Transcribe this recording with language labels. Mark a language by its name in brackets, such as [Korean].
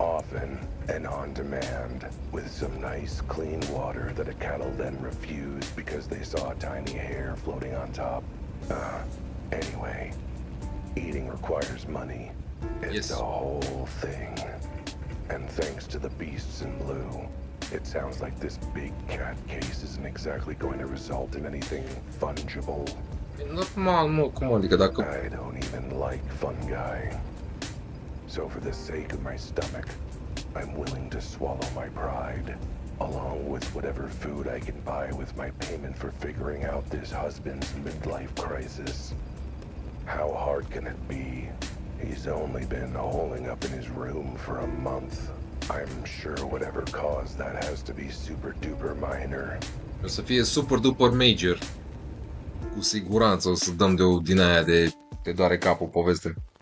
[English] Often and on demand, with some nice clean water that a cat'll then refuse because they saw a tiny hair floating on top. Anyway, eating requires money. It's Yes. a whole thing. And thanks to the beasts in blue, it sounds like this big cat case isn't exactly going to result in anything fungible. [Romanian] E normal, mă, cum adică dacă... [English] I don't even like fungi. So for the sake of my stomach, I'm willing to swallow my pride, along with whatever food I can buy with my payment for figuring out this husband's midlife crisis. How hard can it be? He's only been holing up in his room for a month. I'm sure whatever caused that has to be super duper minor. [Romanian] O să fie [English] super duper [Romanian] major. Cu siguranță o să dăm de o din aia de te doare capul poveste.